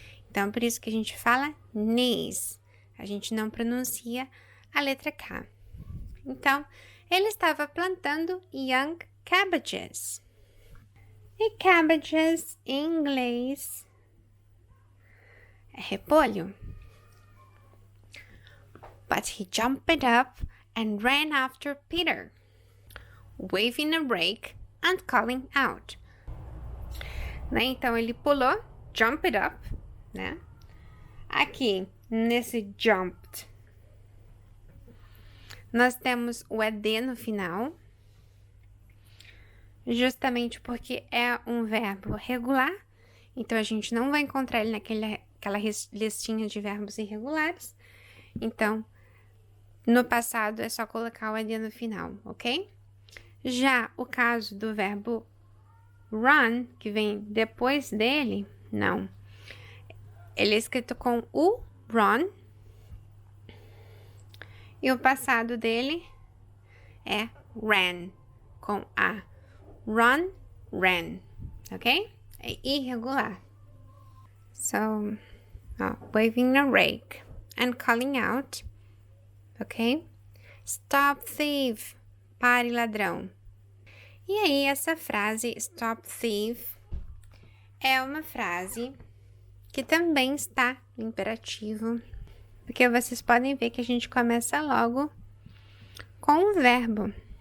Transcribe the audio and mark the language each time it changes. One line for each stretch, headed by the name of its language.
Portuguese: Então, por isso que a gente fala knees, a gente não pronuncia a letra K. Então, ele estava plantando
English: young cabbages.
Portuguese: E cabbages, em inglês, é repolho.
English: But he jumped up and ran after Peter, waving a rake and calling out.
Portuguese: Né? Então, ele pulou,
English: jumped up,
Portuguese: né? Aqui, nesse jumped, nós temos o ED no final, justamente porque é um verbo regular, então a gente não vai encontrar ele naquela listinha de verbos irregulares. Então, no passado é só colocar o ED no final, ok? Já o caso do verbo run, que vem depois dele, não. Ele é escrito com o run. E o passado dele é ran, com a.
English: Run, ran,
Portuguese: ok? É irregular.
English: So, waving a rake and calling out, ok? Stop thief,
Portuguese: pare ladrão. E aí, essa frase,
English: stop thief,
Portuguese: é uma frase que também está no imperativo, porque vocês podem ver que a gente começa logo com o verbo.